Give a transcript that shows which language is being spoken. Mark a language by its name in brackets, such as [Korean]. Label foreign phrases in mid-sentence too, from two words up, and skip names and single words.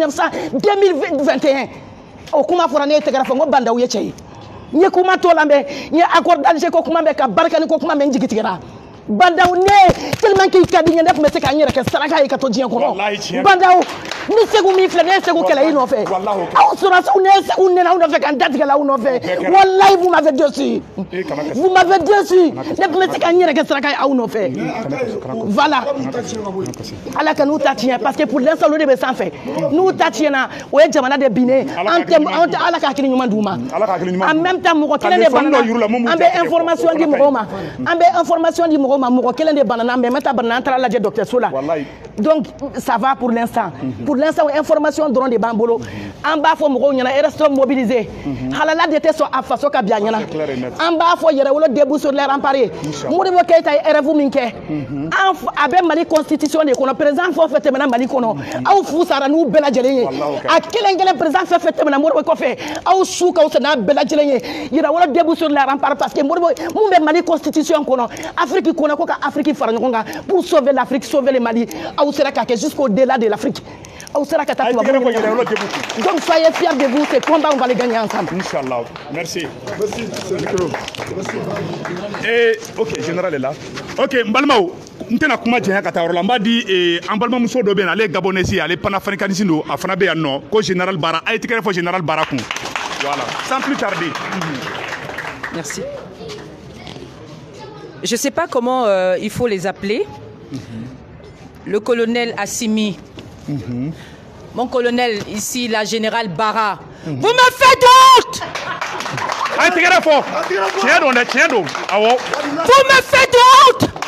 [Bambara] 2021 o kuma fɔra ne ye tɛgɛrɛ fɔ n ko Bandaw ye cɛ ye n ye kuma t'o la mɛ n ye accord d'Alger ko kuma bɛ ka barikani ko kuma bɛ n jigi tigɛra Bandaw ne [French] tellement qu'il [Bambara] ka di n ye ne tun bɛ se ka n yɛrɛ kɛ saraka ye ka to diɲɛ kɔnɔ Bandaw ni Segu min filɛ ne ye Segu kɛlɛ i nɔfɛ aw sɔrɔsiw ne ye Segu nɛnɛ aw nɔfɛ ka n datigɛ la aw nɔfɛ walayi [French] vous m'avez déçu vous m'avez déçu [Bambara] ne tun bɛ se ka n yɛrɛ kɛ saraka ye aw nɔfɛ voilà Ala ka n'u ta tiɲɛ [French] parce que pour l'instant [Bambara] olu de bɛ sanfɛ n'u ta tiɲɛna o ye jamana de binnen an tɛ Ala ka hakili ɲuman d'u ma [French] en même temps [Bambara] mɔgɔ kelen de banana an bɛ information di mɔgɔw ma an bɛ information di mɔgɔw ma mɔgɔ kelen de banana mais n bɛ taa banana an taara lajɛ dɔgɔtɔrɔso la [French] donc ça va pour l'instant [Bambara] information dɔrɔn de b'an bolo an b'a fɔ mɔgɔw ɲɛna [French] restons mobilisés [Bambara] halala de tɛ sɔn a faso ka bi a ɲɛna an b'a fɔ yɛrɛwolo [French] debout sur les remparts [Bambara] ye Modibo Keyita ye RF min kɛ a bɛ Mali constitution de kɔnɔ président fɛn o fɛn tɛmɛna Mali kɔnɔ aw fu sara n'u bɛɛ lajɛlen ye a kelen kelen président fɛn o fɛn tɛmɛna Modibo kɔfɛ aw su ka fisa n'a bɛɛ lajɛlen ye yɛrɛwolo [French] debout sur les remparts parce que [Bambara] Modibo mun bɛ Mali constitution kɔnɔ Afrique kɔnɔ ko ka Afrique fara ɲɔgɔn kan [French] pour sauver l'Afrique sauver le Mali [Bambara] aw sera k'a kɛ [French] jusqu'au delà de l'Afrique [Bambara] aw sera ka taa tubabu [French] donc soyez fiers de vous, ces combats on va les gagner ensemble. Inch'Allah. Merci. Et ok, général est là. [Bambara] Ok, Mbalmao, n tɛna kuma jɛnya ka taa yɔrɔ la n b'a di an balimamuso dɔ bɛ yen ale ye gabonnaise ale panafricaniste don a fana bɛ yan nɔ ko général Bara a ye tigɛrɛ fɔ général Bara kun voilà [French] sans plus tarder. Merci. Je ne sais pas comment il faut les appeler. Le colonel Assimi. Mon colonel ici, la générale Bara. Vous me faites honte! Vous me faites honte!